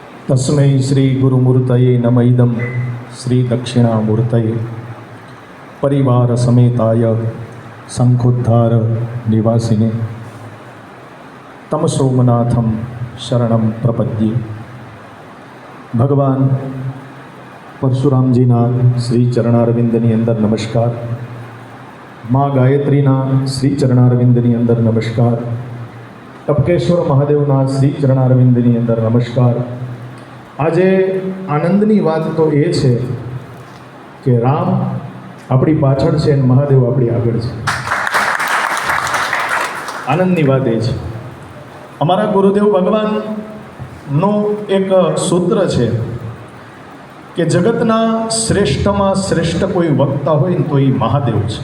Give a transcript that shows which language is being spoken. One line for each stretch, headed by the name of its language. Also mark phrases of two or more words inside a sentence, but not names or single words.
Sanskrit: तस्मै श्री गुरुमूर्तये नम इदं श्री दक्षिणामूर्तये परिवार समेताय शंखोद्धार निवासिने तम सोमनाथम शरणं प्रपद्ये।
Gujarati: ભગવાન પરશુરામજીના શ્રી ચરણારવિંદની અંદર નમસ્કાર, માઁ ગાયત્રીના શ્રી ચરણારવિંદની અંદર નમસ્કાર, ટપકેશ્વર મહાદેવના શ્રી ચરણારવિંદની અંદર નમસ્કાર। આજે આનંદની વાત તો એ છે કે રામ આપણી પાછળ છે અને મહાદેવ આપણી આગળ છે। આનંદની વાત એ છે, અમારા ગુરુદેવ ભગવાનનું એક સૂત્ર છે કે જગતના શ્રેષ્ઠમાં શ્રેષ્ઠ કોઈ વક્તા હોય ને તો એ મહાદેવ છે।